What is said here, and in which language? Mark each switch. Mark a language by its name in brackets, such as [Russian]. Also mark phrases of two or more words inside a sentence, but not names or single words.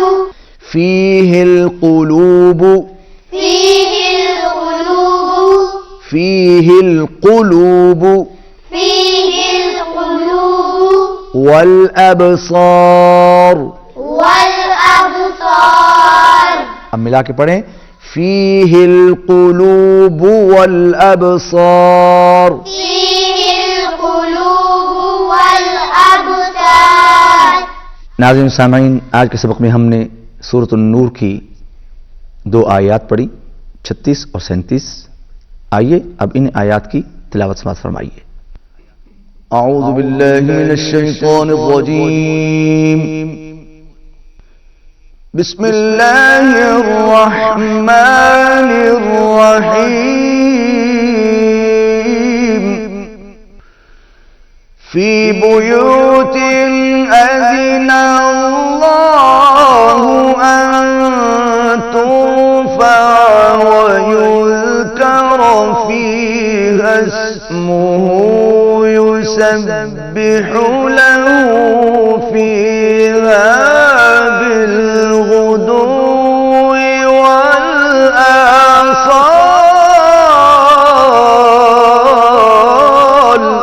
[Arabic] فيه القلوب فيه القلوب فيه القلوب فيه القلوب والأبصار. والأبصار. [Urdu] اب ملا کے پڑھیں [Arabic] فيه القلوب والأبصار. فيه القلوب والأبصار. [Urdu] ناظرین سامعین، آج کے سبق میں ہم نے سورت نور کی 2 آیت پڑھی 36 اور 37. آئیے اب ان آیت کی تلاوت سماعت فرمائیے. [Arabic] أعوذ بالله من الشيطان الرجيم. بسم الله الرحمن الرحيم. في بيوت أذن الله أن ترفع ويذكر فيها اسمه يسبح له فيها بالغدو والآصال.